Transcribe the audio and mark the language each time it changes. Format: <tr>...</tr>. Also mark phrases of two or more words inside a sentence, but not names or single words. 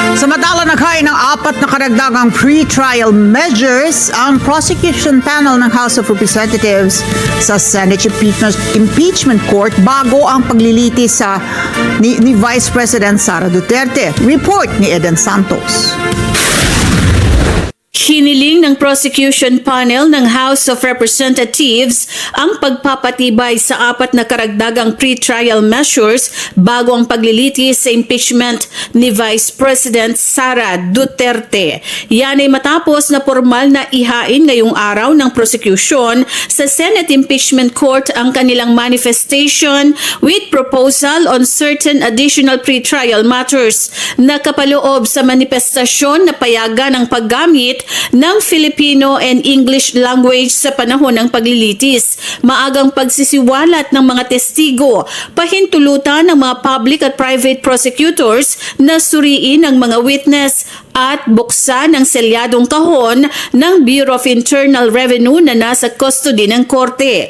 <tl>Samantala naghain ng 4 na karagdagang</tl> <en>pre-trial measures</en> <tl>ang prosecution panel ng House of Representatives sa Senate Impeachment Court bago ang paglilitis ni Vice President Sara Duterte. Report ni Eden Santos. Hiniling ng prosecution panel ng House of Representatives ang pagpapatibay sa 4 na karagdagang</tl> <en>pre-trial measures</en> <tl>bago ang paglilitis sa impeachment ni Vice President Sara Duterte. Yan ay matapos na formal na ihain ngayong araw ng prosecution sa Senate Impeachment Court ang kanilang manifestation</tl> <en>with proposal on certain additional pre-trial matters</en> <tl>na kapaloob sa manifestasyon na payagan ang paggamit ng</tl> <en>Filipino and English language</en> <tl>sa panahon ng paglilitis, maagang pagsisiwalat ng mga testigo, pahintulutan ng mga public at</tl> <en>private prosecutors</en> <tl>na suriin ang mga witness at buksan ang selyadong kahon ng Bureau of Internal Revenue na nasa custody ng korte.</tl>